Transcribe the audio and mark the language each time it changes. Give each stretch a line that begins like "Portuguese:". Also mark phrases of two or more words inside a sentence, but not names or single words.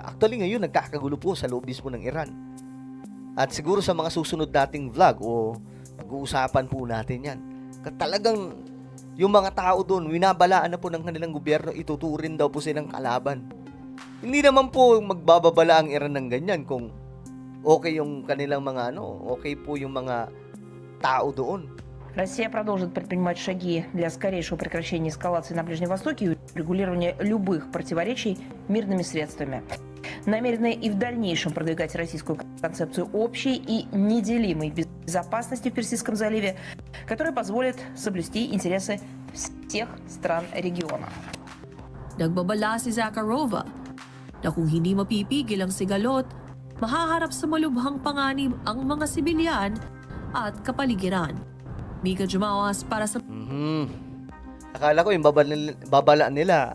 Filipino: Actually, ngayon, nagkakagulo po sa loob mismo ng Iran. At siguro sa mga susunod nating vlog o pag-uusapan po natin yan. Talagang yung mga tao doon, winabalaan na po ng kanilang gobyerno, ituturin daw po silang kalaban. Hindi naman po magbababala ang Iran ng ganyan kung okay yung kanilang mga okay po yung mga tao doon.
Russian: Россия продолжит предпринимать шаги для скорейшего прекращения эскалации на Ближнем Востоке и регулирования любых противоречий мирными средствами. Намерены и в дальнейшем продвигать российскую концепцию общей и неделимой безопасности в Персидском заливе, которая позволит соблюсти интересы всех стран региона.
Filipino: Nagbabala si Zakharova na kung hindi mapipigil ang sigalot, mahaharap sa malubhang panganib ang mga sibilyan at kapaligiran. Mika Jumawas para sa... Akala ko yung babalaan nila.